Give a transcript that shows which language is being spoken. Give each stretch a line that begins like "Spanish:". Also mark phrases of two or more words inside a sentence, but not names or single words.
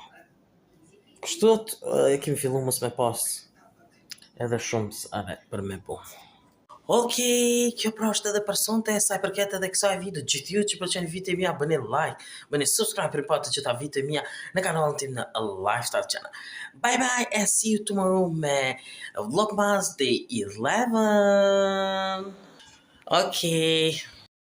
Albanian: Kështu e kemi fillu mos me pas edhe shumë are për me bo. Okej, kjo pra është edhe për sonte, sa i përket edhe kësaj video. Gjithë ju që pëlqen video mia, bëni like, bëni subscribe për pa të gjitha video mia në kanalin tim në Lifestyle Channel.
English: Bye bye and see you tomorrow me Vlogmas Day 11.
Albanian: Okej.